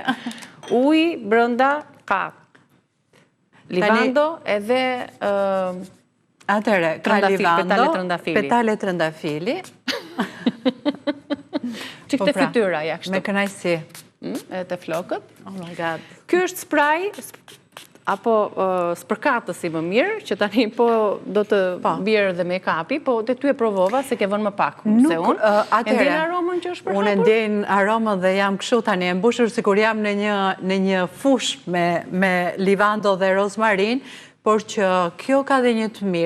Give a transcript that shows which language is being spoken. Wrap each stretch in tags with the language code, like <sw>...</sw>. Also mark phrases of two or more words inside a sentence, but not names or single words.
<sq>Uj brënda ka livando edhe atëre, ka livando, petale trëndafili. Që këtë fytyra, ja kështu. Me kënaqësi. E të flokët.</sq> <en>Oh my god.</en> <sq>Ky është spray, apo spërkatës si më mirë, që tani po do të bjerë dhe make-upi, po të ty e provova se ke vënë më pak. Nuk, e ndjen aromën që është përhapur? Unë ndjen aromën dhe jam kështu tani, e mbushur sikur jam në një fush me livando dhe rozmarin, por që kjo ka dhe një të mirë.</sq>